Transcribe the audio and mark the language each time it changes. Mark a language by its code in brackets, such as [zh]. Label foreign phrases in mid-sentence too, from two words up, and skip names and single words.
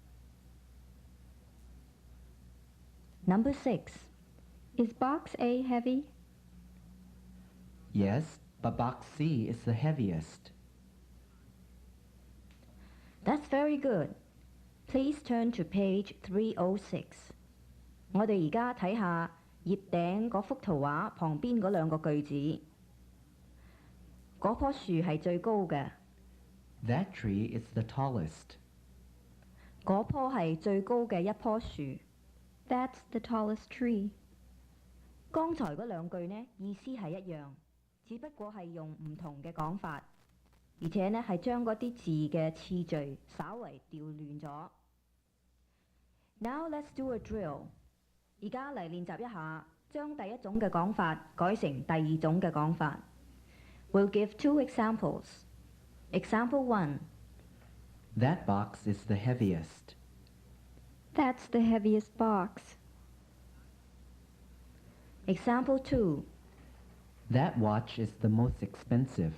[en] Number 6. Is box A heavy? Yes, but box C is the heaviest. That's very good. Please turn to page 306. [yue] 我哋而家睇下頁頂嗰幅圖畫旁邊嗰兩個句子。嗰棵樹係最高嘅， [en] That tree is the tallest. [yue] 嗰棵係最高嘅一棵樹。 [en] That's the tallest tree. [yue] 剛才嗰兩句呢意思係一樣，只不過係用唔同嘅講法，而且呢係將嗰啲字嘅次序稍為調亂咗。 [en] Now let's do a drill。 [yue] 而家嚟練習一下，將第一種嘅講法改成第二種嘅講法。 [en] We'll give 2 examples. Example 1. That box is the heaviest. That's the heaviest box. Example 2. That watch is the most expensive.